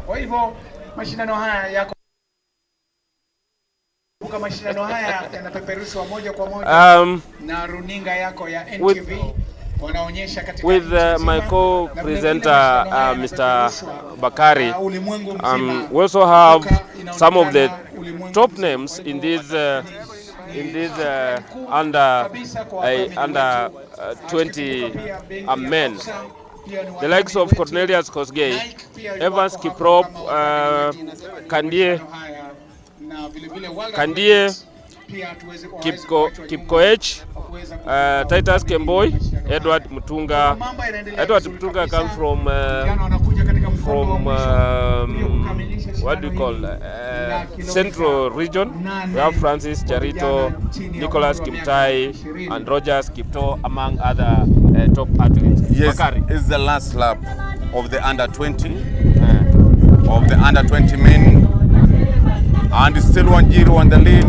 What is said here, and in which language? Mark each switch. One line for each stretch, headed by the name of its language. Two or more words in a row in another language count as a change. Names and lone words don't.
Swahili: Kwa hivyo mashindano haya yako, mashindano haya yanapeperushwa moja kwa moja na runinga yako ya NTV. Wanaonyesha katika
English: with my co-presenter Mr. Bakari. We also have some of the top names in this under 20 men. The likes of Cornelius Kosgei, Evans Kiprop, Kandie, Kipkoech, Titus Kemboi, Edward Mutunga. Edward Mutunga comes from what do you call Central Region. We have Francis Charito, Nicholas Kimtai, and Rogers Kipto, among other top athletes. Yes, Bakari. It's the last lap of the under 20 of the under 20 men, and still 1-0 on the lead.